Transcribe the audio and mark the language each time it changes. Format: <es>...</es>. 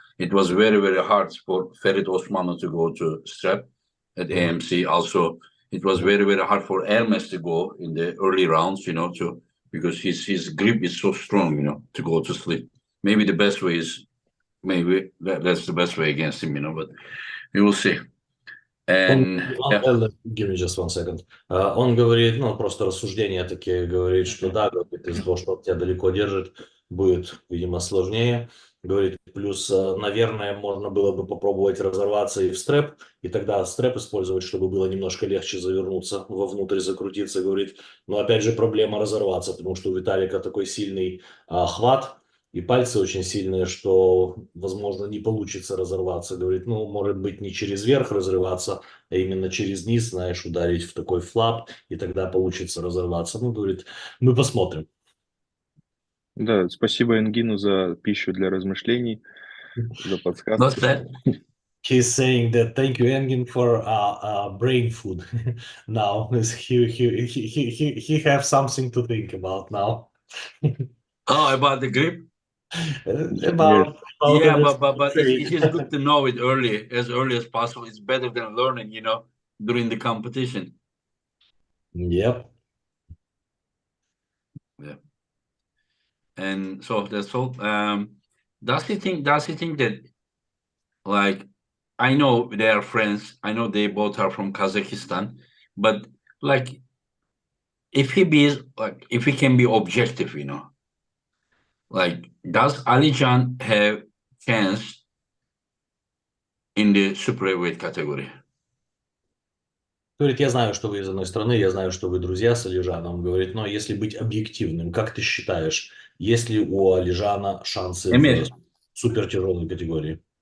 <en>It was very very hard for Ferit Osmanlı to go to strap at AMC. Also, it was very very hard for Hermes to go in the early rounds. To because his grip is so strong. To go to sleep. Maybe the best way is that's the best way against him. But we will see. And Give me just 1 second.</en> <ru>Он говорит, просто рассуждения такие, говорит, что да, говорит, из-за того, что он тебя далеко держит, будет, видимо, сложнее. Говорит, плюс, наверное, можно было бы попробовать разорваться и в стрэп, и тогда стрэп использовать, чтобы было немножко легче завернуться, вовнутрь закрутиться. Говорит, но опять же проблема разорваться, потому что у Виталика такой сильный хват, и пальцы очень сильные, что, возможно, не получится разорваться. Говорит, может быть, не через верх разрываться, а именно через низ, знаешь, ударить в такой флап, и тогда получится разорваться. Говорит, мы посмотрим. Да, спасибо Энгину за пищу для размышлений, за</ru> <en>what's</en> <ru>подсказки.</ru> <en>that? He's saying that thank you, Engin, for brain food. Now he have something to think about now. Oh, about the grip? About Yeah, the but it is good to know it as early as possible. It's better than learning, during the competition. Yep. Yeah. And so that's all. Does he think that, like, I know they are friends. I know they both are from Kazakhstan, but like, if he can be objective, like, does Alijan have chance in the super heavyweight category?</en> <ru>Говорит, я знаю, что вы из одной страны, я знаю, что вы друзья с Алижаном. Говорит, но если быть объективным, как ты считаешь, есть ли у Алижана шансы в супертяжелой категории?</ru>